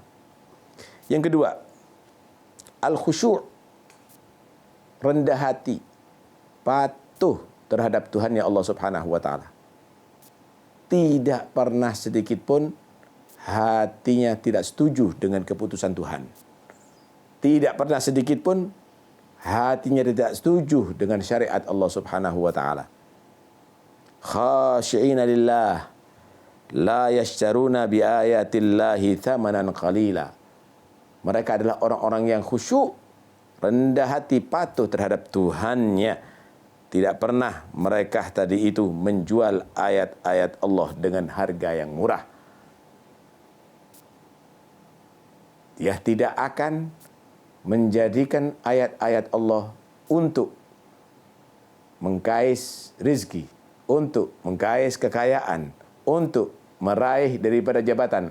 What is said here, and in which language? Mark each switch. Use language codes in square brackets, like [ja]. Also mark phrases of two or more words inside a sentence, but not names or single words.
[id] Yang kedua, al-khusyu', rendah hati, patuh terhadap Tuhannya Allah [ar] سبحانه وتعالى. [id] Tidak pernah sedikit pun hatinya tidak setuju dengan keputusan Tuhan. Tidak pernah sedikit pun hatinya tidak setuju dengan syariat Allah [ar] سبحانه وتعالى. خاشعين لله لا يشترون بآيات الله ثمنا قليلا. [id] Mereka adalah orang-orang yang khusyuk, rendah hati, patuh terhadap Tuhannya. Tidak pernah mereka tadi itu menjual ayat-ayat Allah dengan harga yang murah. Dia tidak akan menjadikan ayat-ayat Allah untuk mengkais rizki, untuk mengkais kekayaan, untuk meraih daripada jabatan.